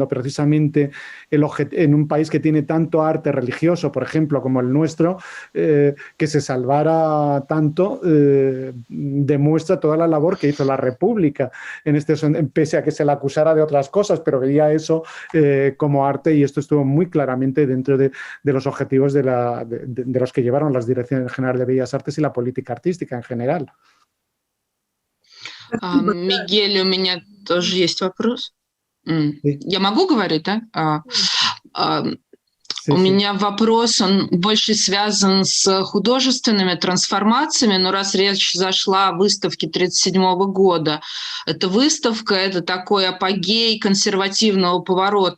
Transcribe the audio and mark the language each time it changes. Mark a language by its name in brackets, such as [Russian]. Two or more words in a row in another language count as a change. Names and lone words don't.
[Spanish] precisamente en un país que tiene tanto arte religioso, por ejemplo, como el nuestro, que se salvara tanto, demuestra toda la labor que hizo la República, pese a que se la acusara de otras cosas, pero veía eso como arte, y esto estuvo muy claramente dentro de los objetivos de los que llevaron las Direcciones Generales de Bellas Artes y la política artística en general. [Russian] Мигель, у меня тоже есть вопрос. Я могу говорить, да? У меня вопрос, он больше связан с художественными трансформациями, но раз речь зашла о выставке 1937 года, эта выставка – это такой апогей консервативного поворота